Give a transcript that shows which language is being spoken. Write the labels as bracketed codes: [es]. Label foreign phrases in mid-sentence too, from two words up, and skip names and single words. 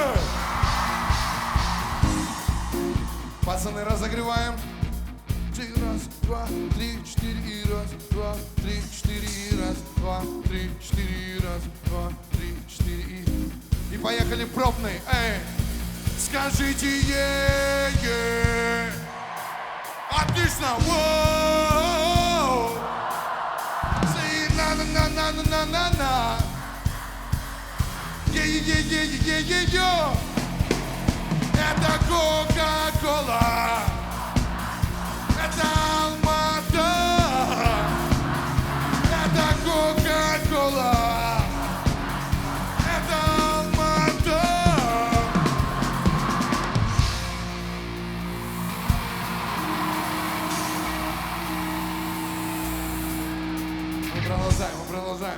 [ru] Пацаны, разогреваем. Раз, два, три, четыре, и раз, два, три, четыре, и раз, два, три, четыре, и раз, два, три, четыре, и поехали пробный, эй! Скажите е-е! Отлично! Воу! Say на-на-на-на-на-на-на! Е-е-е-е-е-е-е-е! Это Кока-Кола! Это Алмата! Это Кока-Кола! Это Алмата! Мы продолжаем.